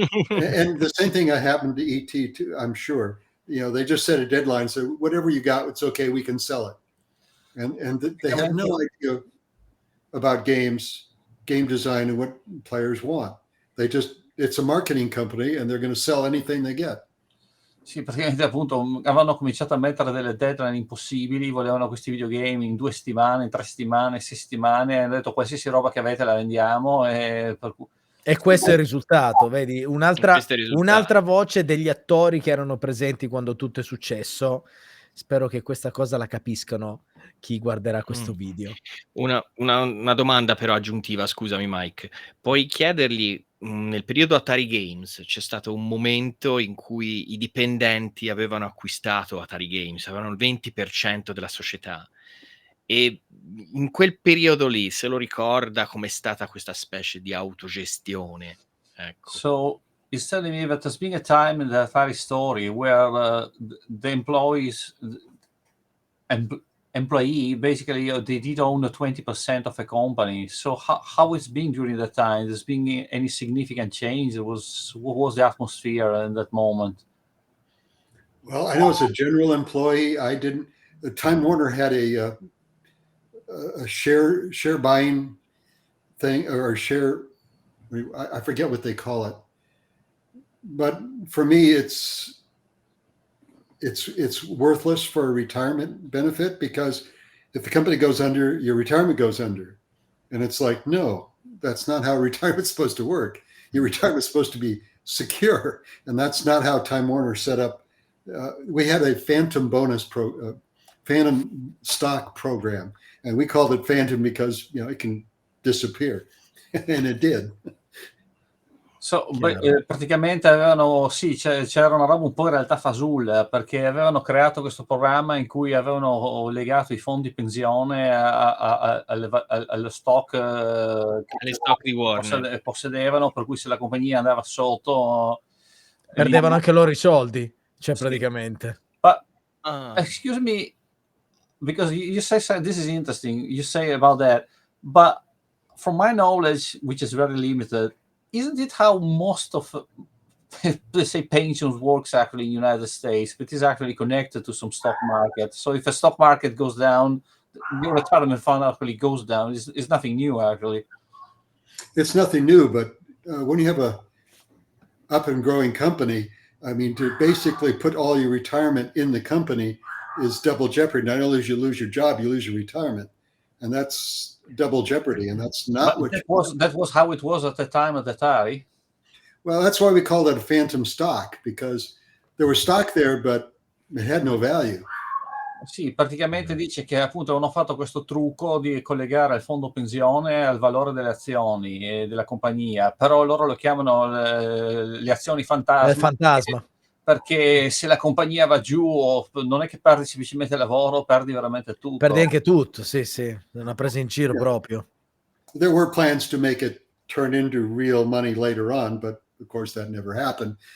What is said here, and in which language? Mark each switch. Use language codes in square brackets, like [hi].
[en] And the same thing happened to ET too, I'm sure. They just set a deadline, so whatever you got, it's okay, we can sell it. And they had no idea about games. game design and what players want. It's a marketing company and they're going to sell anything they get. [it] Sì, praticamente appunto avevano cominciato a mettere delle deadline impossibili, volevano questi videogame in 2 settimane, in 3 settimane, 6 settimane, hanno detto qualsiasi roba che avete la vendiamo, e per cui... E questo è il risultato, vedi? Questo è il risultato. Un'altra voce degli attori che erano presenti quando tutto è successo. Spero che questa cosa la capiscano chi guarderà questo video. Una domanda però aggiuntiva, scusami Mike. Puoi chiedergli, nel periodo Atari Games c'è stato un momento in cui i dipendenti avevano acquistato Atari Games, avevano il 20% della società, e in quel periodo lì se lo ricorda com'è stata questa specie di autogestione? Ecco. [en] So he's telling me that there's been a time in the Atari story where the employees and employee basically they did own 20% of a company. So how it's been during that time? There's been any significant change? What was the atmosphere in that moment? Well, I know as a general employee, Time Warner had a share buying thing, or share, I forget what they call it. But for me, it's worthless for a retirement benefit, because if the company goes under, your retirement goes under. And it's like, no, that's not how retirement's supposed to work. Your retirement's supposed to be secure. And that's not how Time Warner set up. We had a phantom phantom stock program, and we called it phantom because, it can disappear. And it did. [it] So, praticamente avevano, sì, c'era una roba un po' in realtà fasulla, perché avevano creato questo programma in cui avevano legato i fondi pensione allo stock Alle stock di Warner. possedevano, per cui se la compagnia andava sotto perdevano anche loro i soldi, cioè sì. praticamente. [en] But excuse me, because you say this is interesting, you say about that, but from my knowledge, which is very limited, isn't it how most of, let's say, pensions works actually in the United States? It is actually connected to some stock market. So if a stock market goes down, your retirement fund actually goes down. It's nothing new, actually. It's nothing new, but when you have a up and growing company, I mean, to basically put all your retirement in the company is double jeopardy. Not only do you lose your job, you lose your retirement. And that's double jeopardy, and that's not what that was how it was at the time at Atari. Well, that's why we called it a phantom stock, because there was stock there, but it had no value. [it] Sì, praticamente dice che appunto hanno fatto questo trucco di collegare il fondo pensione al valore delle azioni della compagnia, però loro lo chiamano le azioni fantasma. Fantasma. Perché se la compagnia va giù, non è che perdi semplicemente il lavoro, perdi veramente tutto. Perdi anche tutto, sì, una presa in giro proprio. [en] There were plans to make it turn into real money later on, but of course that never happened.